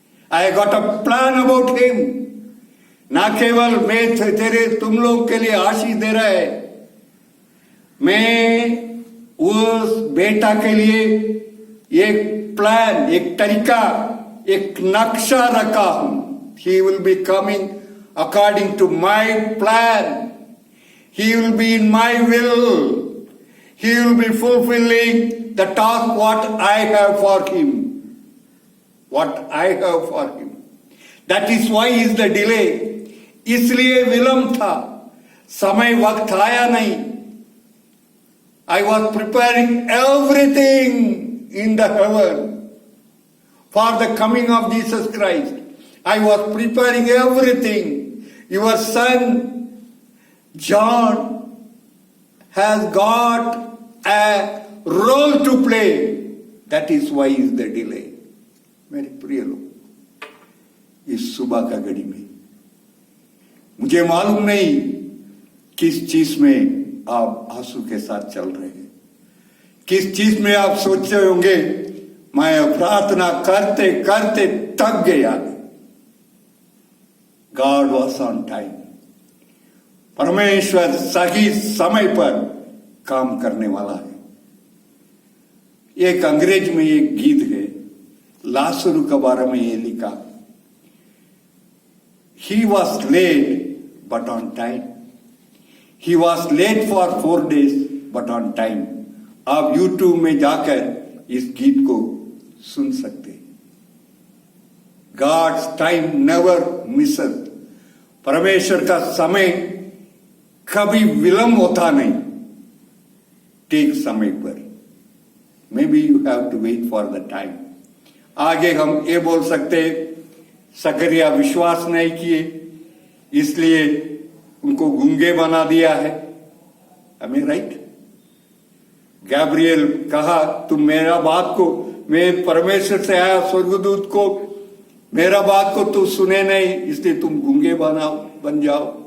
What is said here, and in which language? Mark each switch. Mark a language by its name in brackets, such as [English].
[English] I got a plan about him. [Hindi] ना केवल मैं तुम लोग के लिए आशीष दे रहा है, मैं उस बेटा के लिए एक प्लान, एक तरीका, एक नक्शा रखा हूं। [English] He will be coming according to my plan. He will be in my will. He will be fulfilling the task what I have for him. What I have for him. That is why is the delay. [Hindi] इसलिए विलंब था, समय वक्त आया नहीं। [English] I was preparing everything in the heaven for the coming of Jesus Christ. I was preparing everything. Your son John has got a role to play. That is why is the delay. [Hindi] मेरे प्रिय लोग, इस सुबह का घड़ी में मुझे मालूम नहीं किस चीज में आप आंसू के साथ चल रहे हैं, किस चीज में आप सोच रहे होंगे मैं प्रार्थना करते करते थक गया। [English] God was on time. [Hindi] परमेश्वर सही समय पर काम करने वाला है। एक अंग्रेज में एक गीत है, लासरू के बारे में ये लिखा, [English] He was late but on time. He was late for 4 days but on time. [Hindi] आप YouTube में जाकर इस गीत को सुन सकते हैं। [English] God's time never misses. [Hindi] परमेश्वर का समय कभी विलंब होता नहीं, ठीक समय पर। [English] Maybe you have to wait for the time. [Hindi] आगे हम ये बोल सकते, सकरिया विश्वास नहीं किए इसलिए उनको गूंगे बना दिया है। [English] Am I right? [Hindi] गैब्रियल कहा, तुम मेरा बात को, मैं परमेश्वर से आया स्वर्गदूत को, मेरा बात को तू सुने नहीं इसलिए तुम गूंगे बन जाओ।